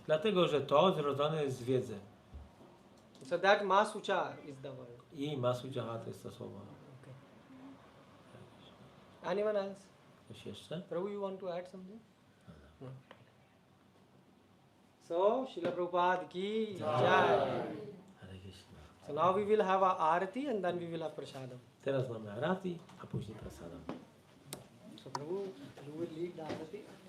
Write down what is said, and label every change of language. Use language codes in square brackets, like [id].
[pl] Dlatego, że to zrodzone jest z wiedzy. [en] So that Masucha is the word. [pl] I Masuchaha to jest to słowo. [en] Anyone else? [pl] Coś jeszcze? [en] Prabhu, you want to add something? No. So, Srila Prabhupada ki jai. Hare Krishna. So now we will have a arati and then we will have prasadam. [pl] Teraz mamy arati, a później prasadam. [en] So Prabhu, you will lead the arati.